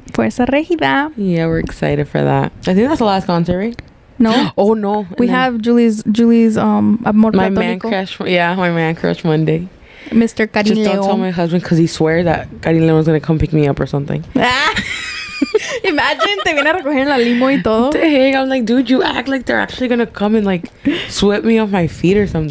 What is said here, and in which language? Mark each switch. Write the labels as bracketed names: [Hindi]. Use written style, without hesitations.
[English] Fuerza Regida. Yeah, we're excited for that. I think that's the last concert, right? No. Oh, no. We have Julie's Amor my Platónico. man crush. Yeah, my man crush Monday. Mr. Karim Just don't tell my husband because he swears that Karim Leon's going to come pick me up or something. [Spanish] Imagine, te viene a recoger en la limo y todo. [English] What the heck? I'm like, dude, you act like they're actually going to come and like sweep me off my feet or something.